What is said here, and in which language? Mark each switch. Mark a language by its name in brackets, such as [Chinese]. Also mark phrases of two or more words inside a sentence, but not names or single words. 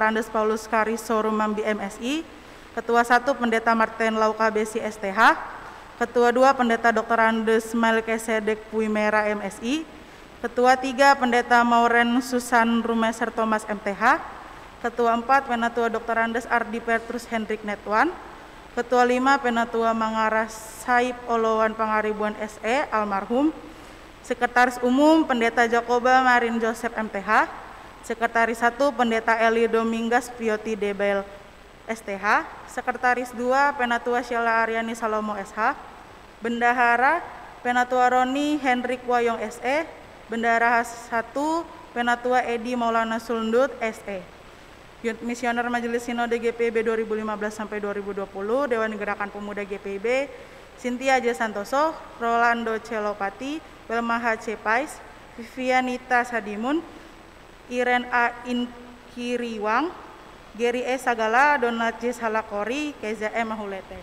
[Indonesian] Andes Paulus Kariso Rumambi MSI, Ketua 1 Pendeta Martin Lauka Besi STH, Ketua 2 Pendeta Dr. Andes Melkisedek Puimera MSI, Ketua 3 Pendeta Mauren Susan Rumeser Thomas MTH, Ketua 4 Penatua Dr. Andes Ardi Petrus Hendrik Netwan, Ketua 5 Penatua Mangaras Saib Olowan Pangaribuan SE almarhum, Sekretaris Umum Pendeta Jakoba Marin Joseph MTH, Sekretaris 1 Pendeta Eli Domingas Pioti Debel STH, Sekretaris 2 Penatua Sheila Aryani Salomo SH, Bendahara Penatua Roni Hendrik Wayong SE, Bendahara 1 Penatua Edi Maulana Sundut SE. Unit Misioner Majelis Sinode GPIB 2015 sampai 2020, Dewan Gerakan Pemuda GPIB, Cynthia J. Santoso, Rolando Celopati, Wilma H. Pais, Vivianita Sadimun, Iren A. Inkiriwang, Geri E. Sagala, Donat J. Salakori, Keza E. Mahulete.